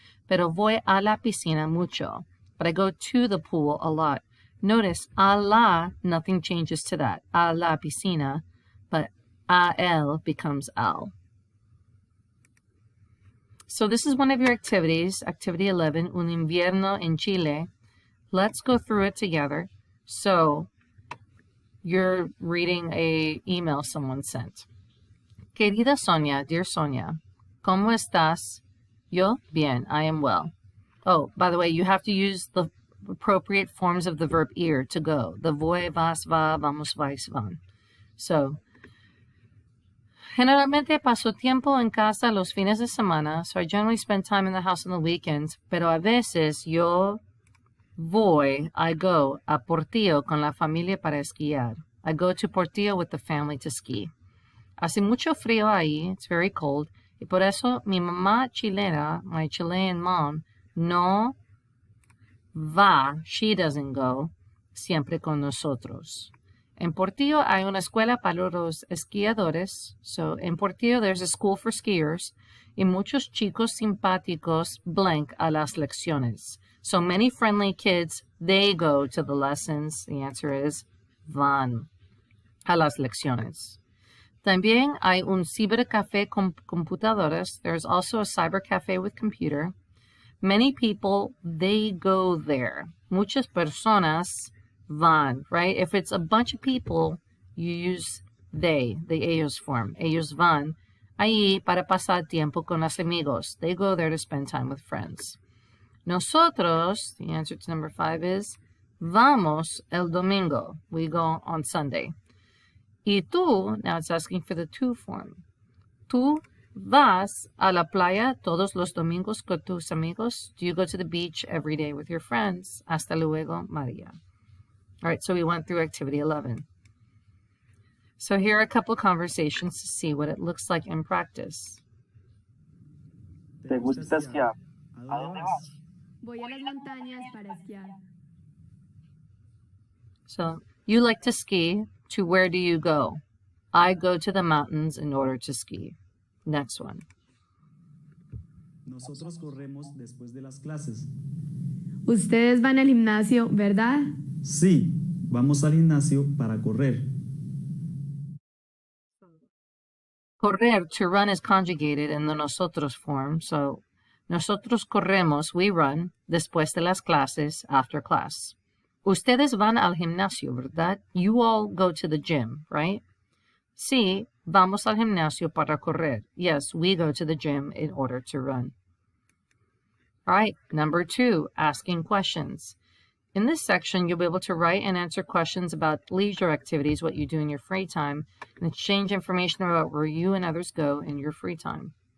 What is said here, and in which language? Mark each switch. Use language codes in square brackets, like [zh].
[es] Pero voy a la piscina mucho. [en] But I go to the pool a lot. Notice a la, nothing changes to that. [es] A la piscina, [en] but a el becomes al. So this is one of your activities, activity 11, Un invierno en Chile. Let's go through it together. So you're reading a email someone sent. [es] Querida Sonia, [en] dear Sonia, [es] ¿cómo estás? Yo, bien, [en] I am well. Oh, by the way, you have to use the appropriate forms of the verb ir, to go. The voy, vas, va, vamos, vais, van. So, [es] generalmente paso tiempo en casa los fines de semana, [en] so I generally spend time in the house on the weekends, [es] pero a veces yo voy, [en] I go, [es] a Portillo con la familia para esquiar. [en] I go to Portillo with the family to ski. Hace mucho frío ahí, it's very cold, y por eso mi mamá chilena, my Chilean mom, no va, she doesn't go, siempre con nosotros. [es] En Portillo hay una escuela para los esquiadores. [en] So, en Portillo there's a school for skiers. [es] Y muchos chicos simpáticos blank a las lecciones. [en] So many friendly kids, they go to the lessons. The answer is [es] van a las lecciones. También hay un cibercafé con computadoras. [en] There's also a cyber cafe with computer. Many people, they go there. [es] Muchas personas van, [en] right? If it's a bunch of people, you use they, the ellos form. [es] Ellos van ahí para pasar tiempo con los amigos. [en] They go there to spend time with friends. Nosotros, the answer to number 5 is [es] vamos el domingo. [en] We go on Sunday. [es] Y tú, [en] now it's asking for the tú form. [es] Tú vas a la playa todos los domingos con tus amigos? [en] Do you go to the beach every day with your friends? [es] Hasta luego, María. [en] All right, so we went through activity 11. So here are a couple of conversations to see what it looks like in practice. [es] ¿Te gusta esquiar? ¿A dónde vas? Voy a las montañas para esquiar. [en] So you like to ski. To where do you go? I go to the mountains in order to ski. Next one. [es] Nosotros corremos después de las clases. Ustedes van al gimnasio, ¿verdad? Sí, vamos al gimnasio para correr. [en] Correr, to run, is conjugated in the nosotros form. [es] So, nosotros corremos, [en] we run, [es] después de las clases, [en] after class. [es] Ustedes van al gimnasio, ¿verdad? [en] You all go to the gym, right? [es] Sí, vamos al gimnasio para correr. [en] Yes, we go to the gym in order to run. All right, number 2, asking questions. In this section, you'll be able to write and answer questions about leisure activities, what you do in your free time, and exchange information about where you and others go in your free time.